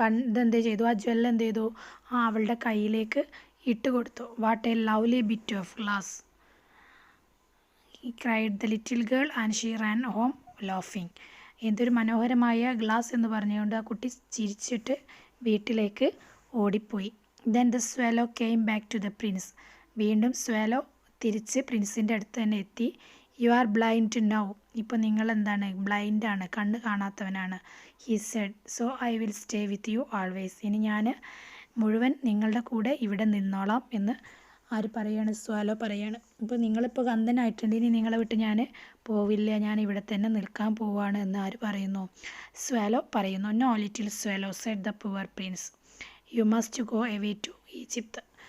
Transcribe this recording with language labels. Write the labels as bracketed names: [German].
[Malayalam] ഇതെന്ത് ചെയ്തു, ആ ജ്വല്ല എന്ത് ചെയ്തു, അവളുടെ കയ്യിലേക്ക് ഇട്ട് കൊടുത്തു. [English] What a lovely bit of glass, cried the little girl and she ran home laughing. [Malayalam] എന്തൊരു മനോഹരമായ ഗ്ലാസ് എന്ന് പറഞ്ഞുകൊണ്ട് ആ കുട്ടി ചിരിച്ചിട്ട് വീട്ടിലേക്ക് ഓടിപ്പോയി. [English] Then the swallow came back to the prince. [Malayalam] വീണ്ടും swallow തിരിച്ച് പ്രിൻസിൻ്റെ അടുത്ത് തന്നെ എത്തി. [English] You are blind now. [Malayalam] ഇപ്പോൾ നിങ്ങൾ എന്താണ്, ബ്ലൈൻഡാണ്, കണ്ണ് കാണാത്തവനാണ്. [English] He said, so I will stay with you always. [Malayalam] ഇനി ഞാൻ മുഴുവൻ നിങ്ങളുടെ കൂടെ ഇവിടെ നിന്നോളാം എന്ന് ആര് പറയാണ്, സ്വാലോ പറയാണ്. അപ്പോൾ നിങ്ങളിപ്പോൾ അന്ധനായിട്ടുണ്ട്, ഇനി നിങ്ങളെ വിട്ട് ഞാൻ പോവില്ല, ഞാൻ ഇവിടെ തന്നെ നിൽക്കാൻ പോവാണ് എന്ന് ആര് പറയുന്നു, സ്വാലോ പറയുന്നു. [English] No little swallow said the poor prince, you must go away to Egypt.